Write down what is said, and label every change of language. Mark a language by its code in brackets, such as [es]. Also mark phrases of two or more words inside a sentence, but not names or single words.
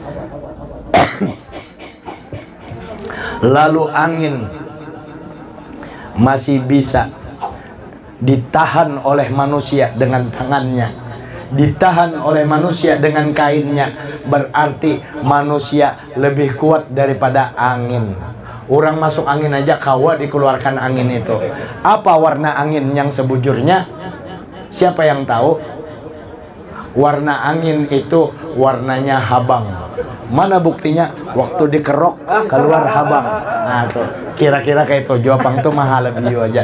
[id] Lalu angin masih bisa ditahan oleh manusia dengan tangannya, ditahan oleh manusia dengan kainnya. Berarti manusia lebih kuat daripada angin. Orang masuk angin aja kawa dikeluarkan angin itu. Apa warna angin yang sebujurnya? Siapa yang tahu? Warna angin itu warnanya habang. Mana buktinya? Waktu dikerok keluar habang. Nah tuh, kira-kira kayak itu jawaban tuh mahal lebih aja.